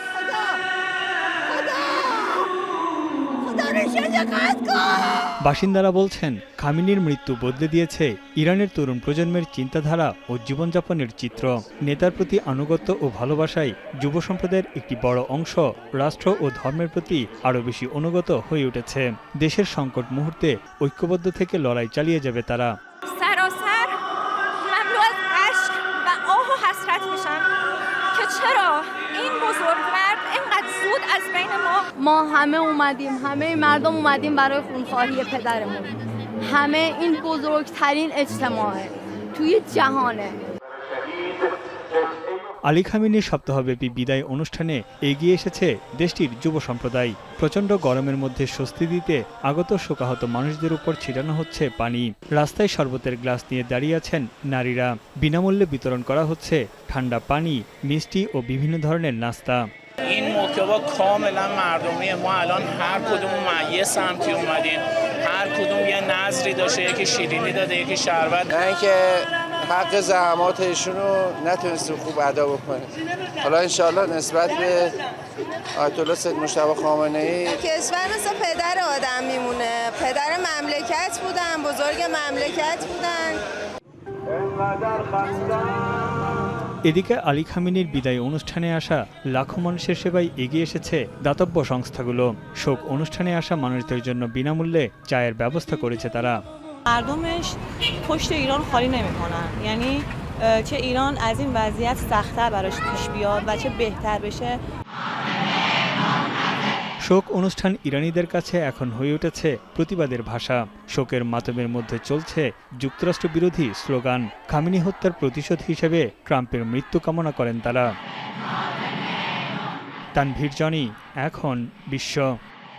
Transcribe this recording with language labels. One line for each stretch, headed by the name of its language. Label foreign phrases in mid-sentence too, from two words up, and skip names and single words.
Bangla: বাসিন্দারা বলছেন, খামেনির মৃত্যু বদলে দিয়েছে ইরানের তরুণ প্রজন্মের চিন্তাধারা ও জীবনযাপনের চিত্র। নেতার প্রতি আনুগত্য ও ভালোবাসায় যুব সম্প্রদায়ের একটি বড় অংশ রাষ্ট্র ও ধর্মের প্রতি আরও বেশি অনুগত হয়ে উঠেছে। দেশের সংকট মুহূর্তে ঐক্যবদ্ধ থেকে লড়াই চালিয়ে যাবে তারা।
Persian: ما همه اومدیم، همه مردم اومدیم برای خونخواهی پدرمون. همه این بزرگترین اجتماعه توی جهانه.
Bangla: আলী খামেনির সপ্তাহব্যাপী বিদায় অনুষ্ঠানে এগিয়ে এসেছে দেশটির যুব সম্প্রদায়। প্রচণ্ড গরমের মধ্যে স্বস্তি দিতে আগত শোকাহত মানুষদের উপর ছিটানো হচ্ছে পানি। রাস্তায় শরবতের গ্লাস নিয়ে দাঁড়িয়ে আছেন নারীরা। বিনামূল্যে বিতরণ করা হচ্ছে ঠান্ডা পানি, মিষ্টি ও বিভিন্ন ধরনের নাস্তা।
Persian: این محتوا کاملا مردمیه. ما الان هر کدوم یه سمتی اومدیم، هر کدوم یه نظری داشته، یکی شیرینی داده، یکی شربت. نه اینکه حق زحمات ایشون رو نتونستیم خوب ادا بکنیم. حالا انشالله نسبت به آیت الله سید مجتبی خامنه‌ای کشور مثل پدر آدم میمونه. پدر مملکت بودن، بزرگ مملکت بودن.
Bangla: এদিকে আলী খামেনির বিদায় অনুষ্ঠানে আসা লাখো মানুষের সেবায় এগিয়ে এসেছে দাতব্য সংস্থাগুলো। শোক অনুষ্ঠানে আসা মানুষদের জন্য বিনামূল্যে চায়ের ব্যবস্থা করেছে তারা।
Persian: مردمش پشت ایران خالی نمی‌کنن. یعنی چه ایران از این وضعیت سخت‌تر براش پیش بیاد و چه بهتر بشه.
Bangla: শোক অনুষ্ঠান ইরানিদের কাছে এখন হয়ে উঠেছে প্রতিবাদের ভাষা। শোকের মাতমের মধ্যে চলছে যুক্তরাষ্ট্র বিরোধী স্লোগান। খামেনি হত্যার প্রতিশোধ হিসেবে ট্রাম্পের মৃত্যু কামনা করেন তারা। তানভীর জনি, এখন বিশ্ব।